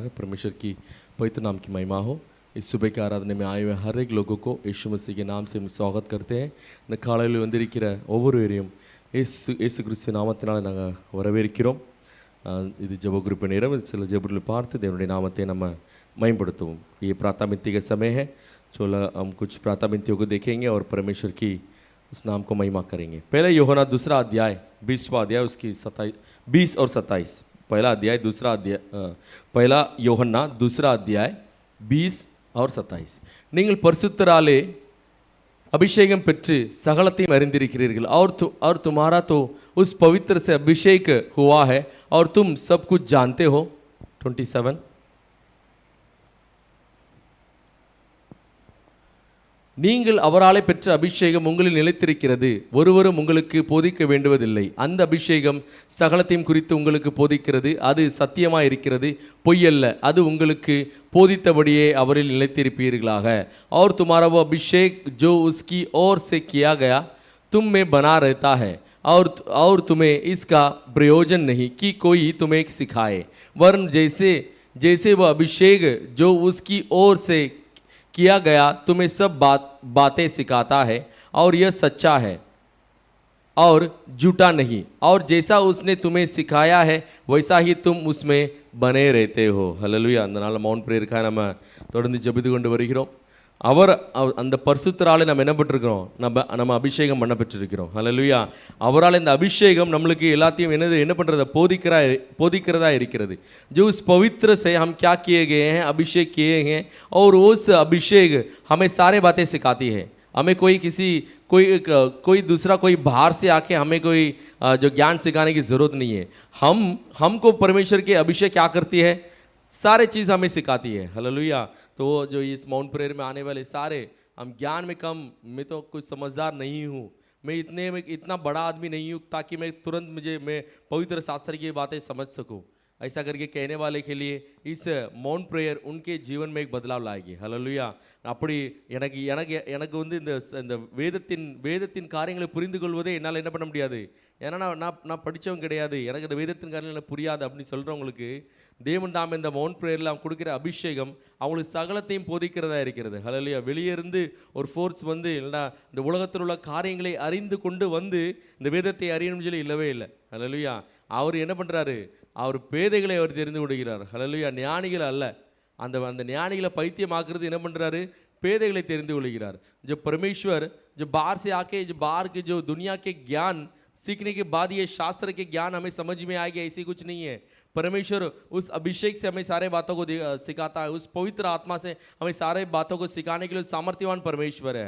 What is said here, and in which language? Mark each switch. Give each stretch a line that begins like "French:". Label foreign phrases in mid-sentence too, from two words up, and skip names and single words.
Hindi: परमेश्वर की पवित्र नाम की महिमा हो। इस सुबह के आराधने में आए हुए हर एक लोगों को यीशु मसीह के नाम से हम स्वागत करते हैं।
Tamil: இந்த காலையில் வந்திருக்கிற ஒவ்வொருவரையும் இயேசு கிறிஸ்து நாமத்தினால் நாங்கள் வரவேற்கிறோம்। இது ஜெப குறிப்பு நேரம்। சில ஜெபங்களை பார்த்து தேவனுடைய நாமத்தை நம்ம மகிமைப்படுத்துவோம்।
Hindi: ये प्रार्थना का समय है। चलो हम कुछ प्रार्थना को देखेंगे और परमेश्वर की उस नाम को महिमा करेंगे। पहले यूहन्ना दूसरा अध्याय 20वां अध्याय उसकी 20 और 27। पहला अध्याय दूसरा अध्याय पहला यूहन्ना दूसरा अध्याय 20 और 27।
Tamil: நீங்கள் பரிசுத்தராலே अभिषेकम பெற்று சகலத்தையும் அறிந்திருக்கிறீர்கள்
Hindi: और तुम्हारा तो उस पवित्र से अभिषेक हुआ है और तुम सब कुछ जानते हो। 27।
Tamil: நீங்கள் அவராலே பெற்ற அபிஷேகம் உங்களில் நிலைத்திருக்கிறது, ஒருவரும் உங்களுக்கு போதிக்க வேண்டுவதில்லை। அந்த அபிஷேகம் சகலத்தையும் குறித்து உங்களுக்கு போதிக்கிறது, அது சத்தியமாக இருக்கிறது, பொய்யல்ல। அது உங்களுக்கு போதித்தபடியே அவரில் நிலைத்திருப்பீர்களாக।
Hindi: और तुम्हारा वो अभिषेक जो उसकी ओर से किया गया तुम में बना रहता है, और तुम्हें इसका प्रयोजन नहीं कि कोई तुम्हें सिखाए, वरन जैसे वो अभिषेक जो उसकी ओर से किया गया तुम्हें सब बातें सिखाता है, और यह सच्चा है और झूठा नहीं। और जैसा उसने तुम्हें सिखाया है वैसा ही तुम उसमें बने रहते हो।
Tamil: ஹல்லேலூயா। அதனால் மவுண்ட் பிரேயருக்காக நம்ம தொடர்ந்து ஜெபித்து கொண்டு வருகிறோம்। அவர் அந்த பரிசுத்தராலே நம்ம என்ன பெற்றிருக்கிறோம்? நம்ம அபிஷேகம் பண்ண பெற்றிருக்கிறோம்। ஹல்லேலூயா। அவரால் இந்த அபிஷேகம் நம்மளுக்கு எல்லாத்தையும் என்ன பண்ணுறத போதிக்கிறதா இருக்கிறது।
Hindi: जो उस पवित्र से हम क्या किए गए हैं, अभिषेक किए हैं, और उस अभिषेक हमें सारे बातें सिखाती है। हमें कोई दूसरा कोई बाहर से आके हमें कोई जो ज्ञान सिखाने की ज़रूरत नहीं है। हमको परमेश्वर के अभिषेक क्या करती है? सारे चीज़ हमें सिखाती है। हालेलुया। तो जो इस माउंट प्रेयर में आने वाले सारे, हम ज्ञान में कम, मैं तो कुछ समझदार नहीं हूँ, मैं इतना बड़ा आदमी नहीं हूँ ताकि मैं तुरंत मैं पवित्र शास्त्र की बातें समझ सकूँ। ऐसा करके कहने वाले के लिए इस मौन प्रेयर उनके जीवन में एक बदलाव लाएगी. हालेलुया.
Tamil: அப்படி எனக்கு எனக்கு எனக்கு வந்து இந்த வேதத்தின் காரியங்களை புரிந்து கொள்வதே என்னால் என்ன பண்ண முடியாது. ஏன்னா நான் படித்தவன் கிடையாது, எனக்கு இந்த வேதத்தின் காரியங்கள் புரியாது அப்படின்னு சொல்கிறவங்களுக்கு தேவன் தாம் இந்த மவுண்ட் ப்ரேயரில் அவங்க கொடுக்குற அபிஷேகம் அவங்களுக்கு சகலத்தையும் போதிக்கிறதா இருக்கிறது. ஹல்லேலூயா. வெளியே இருந்து ஒரு ஃபோர்ஸ் வந்து இல்லைனா இந்த உலகத்தில் உள்ள காரியங்களை அறிந்து கொண்டு வந்து இந்த வேதத்தை அறியணும் சொல்லி இல்லவே இல்லை. ஹல்லேலூயா. அவர் என்ன பண்ணுறாரு, அவர் பேதைகளை அவர் தெரிந்து விடுகிறார். ஹல்லேலூயா. ஞானிகள் அல்ல, அந்த ஞானிகளை பைத்தியமாக்குறது என்ன பண்ணுறாரு, பேதைகளை தெரிந்து கொள்கிறார்.
Hindi: जो परमेश्वर जो बाहर से आके जो बाहर के जो दुनिया के ज्ञान सीखने के बाद ये शास्त्र के ज्ञान हमें समझ में आएगा, ऐसी कुछ नहीं है. परमेश्वर उस अभिषेक से हमें सारे बातों को सिखाता है, उस पवित्र आत्मा से हमें सारे बातों को सिखाने के लिए सामर्थ्यवान परमेश्वर है.